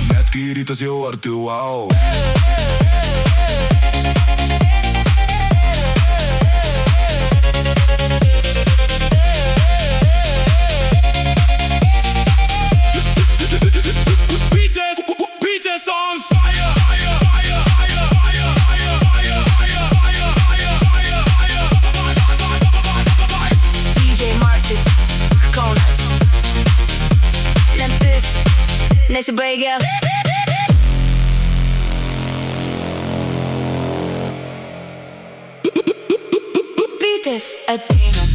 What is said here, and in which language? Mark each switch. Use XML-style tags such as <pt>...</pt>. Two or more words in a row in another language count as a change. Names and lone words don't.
<lt>Net kai rytas jau arti, wow.</lt> <en>Beatles on fire.</en> <lt>DJ Martis, Kaunas. Naktis nesibaigia. Bitės ateina.</lt>